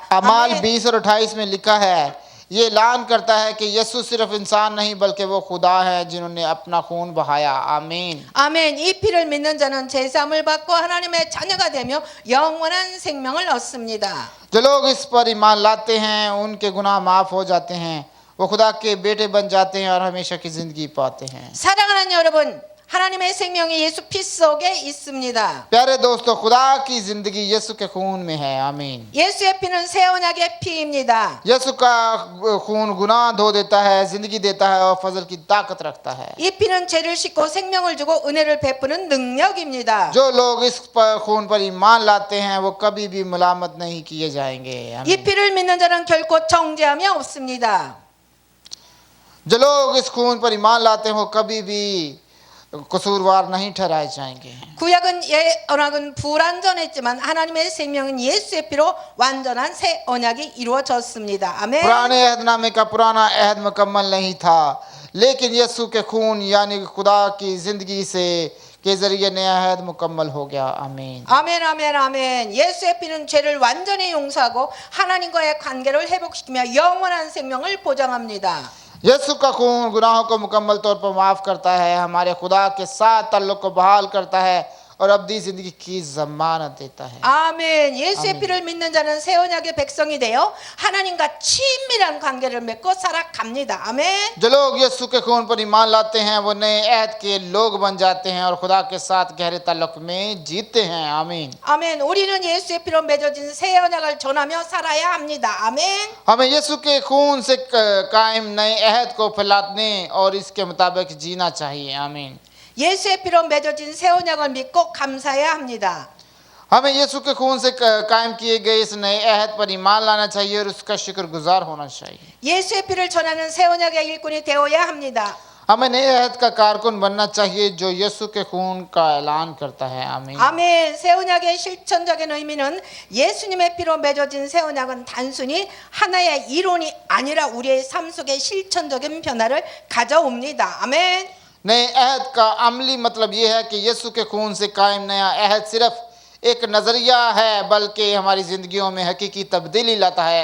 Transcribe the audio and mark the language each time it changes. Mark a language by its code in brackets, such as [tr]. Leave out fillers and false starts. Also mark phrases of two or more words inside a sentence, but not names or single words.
[ko] अमाल 아멘. [ur] 20 اور 28 میں لکھا ہے، یہ اعلان کرتا ہے کہ یسوع صرف انسان نہیں بلکہ وہ خدا ہے جنہوں نے اپنا خون بہایا. आमीन। [ko] 아멘. 이 피를 믿는 자는 제사함을 받고 하나님의 자녀가 되며 영원한 생명을 얻습니다. [ur] جو لوگ اس پر ایمان لاتے ہیں ان کے گناہ معاف ہو جاتے ہیں، وہ خدا کے بیٹے بن جاتے ہیں اور ہمیشہ کی زندگی پاتے ہیں. [ko] 사랑하는 여러분, 하나님의 생명이 예수 피 속에 있습니다. [ur] پیارے دوستوں، خدا کی زندگی یسوع کے خون میں ہے. आमीन। [ko] 예수의 피는 새 언약의 피입니다. [ur] یسوع کا خون گناہ دھو دیتا ہے، زندگی دیتا ہے اور فضل کی طاقت رکھتا ہے. [ko] 이 피는 죄를 씻고 생명을 주고 은혜를 베푸는 능력입니다. [ur] جو لوگ اس خون پر ایمان لاتے ہیں وہ کبھی بھی ملامت نہیں کیے جائیں گے. [ko] 이 피를 믿는 자는 결코 정죄함이 없습니다. [ur] جو لوگ اس خون پر ایمان لاتے ہیں وہ کبھی بھی قصوروار نہیں ٹھہرائے جائیں گے. [ko] 구약은 언약은 불완전했지만 하나님의 생명은 예수의 피로 완전한 새 언약이 이루어졌습니다. 아멘. [ur] پرانے عہدنامے کا پرانا عہد مکمل نہیں تھا، لیکن یسوع کے خون یعنی خدا کی زندگی سے کے ذریعے نیا عہد مکمل ہو گیا. आमीन। [ko] 아멘 아멘 아멘. 예수의 피는 죄를 완전히 용서하고 하나님과의 관계를 회복시키며 영원한 생명을 보장합니다. [ur] یسوع کا خون گناہوں کو مکمل طور پر معاف کرتا ہے، ہمارے خدا کے ساتھ تعلق کو بحال کرتا ہے اور ابدی زندگی کی ضمانت دیتا ہے. [ko] 아멘. 예수의 아멘. 피를 믿는 자는 새 언약의 백성이 되어 하나님과 친밀한 관계를 맺고 살아갑니다. 아멘. [ur] جو لوگ یسوع کے خون پر ایمان لاتے ہیں وہ نئے عہد کے لوگ بن جاتے ہیں اور خدا کے ساتھ گہرے تعلق میں جیتے ہیں. आमीन। [ko] 아멘. 우리는 예수의 피로 맺어진 새 언약을 전하며 살아야 합니다. 아멘. [ur] ہمیں یسوع کے خون سے قائم نئے عہد کو پھیلانے اور اس کے مطابق جینا چاہیے. आमीन। [ko] 예수의 피로 맺어진 새 언약을 믿고 감사해야 합니다. [ur] ہمیں یسوع کے خون سے قائم کیے گئے اس نئے عہد پر ایمان لانا چاہیے اور اس کا شکرگزار ہونا چاہیے. [ko] 예수의 피를 전하는 새 언약의 일꾼이 되어야 합니다. [ur] ہمیں نئے عہد کا کارکن بننا چاہیے جو یسوع کے خون کا اعلان کرتا ہے. आमीन। [ko] 아멘. 새 언약의 실천적인 의미는 예수님의 피로 맺어진 새 언약은 단순히 하나의 이론이 아니라 우리의 삶 속에 실천적인 변화를 가져옵니다. 아멘. [ur] نئے عہد کا عملی مطلب یہ ہے کہ یسوع کے خون سے قائم نیا عہد صرف ایک نظریہ ہے بلکہ ہماری زندگیوں میں حقیقی تبدیلی لاتا ہے.